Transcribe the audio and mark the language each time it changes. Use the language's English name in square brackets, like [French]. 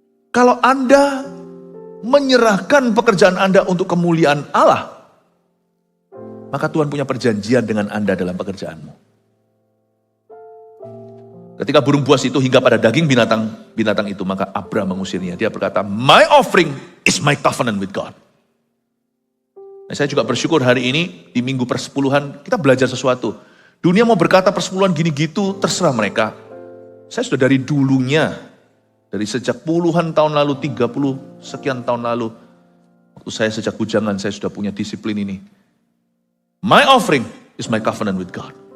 [Indonesian] Kalau Anda menyerahkan pekerjaan Anda untuk kemuliaan Allah, maka Tuhan punya perjanjian dengan Anda dalam pekerjaanmu. Ketika burung buas itu hingga pada daging binatang itu, maka Abraham mengusirnya. Dia berkata, [English] my offering is my covenant with God. [Indonesian] Nah, saya juga bersyukur hari ini di minggu persepuluhan kita belajar sesuatu. Dunia mau berkata persepuluhan gini gitu, terserah mereka. Saya sudah dari dulunya, dari sejak puluhan tahun lalu, 30 sekian tahun lalu, waktu saya sejak bujangan, saya sudah punya disiplin ini. [English] My offering is my covenant with God.